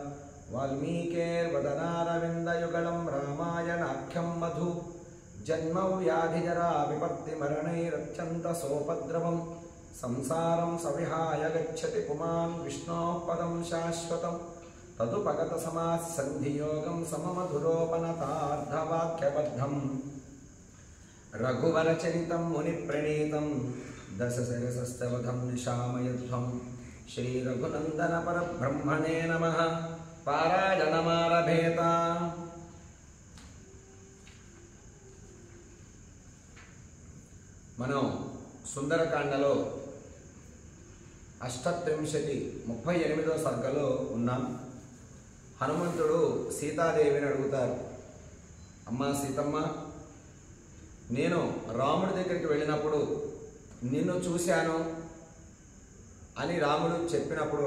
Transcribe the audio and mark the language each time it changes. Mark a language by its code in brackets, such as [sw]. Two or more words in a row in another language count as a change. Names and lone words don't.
[sa] वाल्मीकेर्वदनारविन्दयुगलं रामायणाख्यं मधु जन्मव्याधिजरा विपत्तिमरणैरत्यन्तसोपद्रवं संसारं सविहाय गच्छति पुमान् विष्णोः पदं शाश्वतं तदुपगतसमासन्धियोगं सममधुरोपनतार्धवाक्यबद्धं रघुवरचरितं मुनिप्रणीतं दशशिरसस्तवधं निशामयध्वं श्रीरघुनन्दनपरब्रह्मणे नमः पारायणमारभेत। [te] మనం సుందరకాండలో 38వ సర్గలో ఉన్నాం. హనుమంతుడు సీతాదేవిని అడుగుతారు, అమ్మా సీతమ్మ, నేను రాముడి దగ్గరికి వెళ్ళినప్పుడు నిన్ను చూశాను అని రాముడు చెప్పినప్పుడు,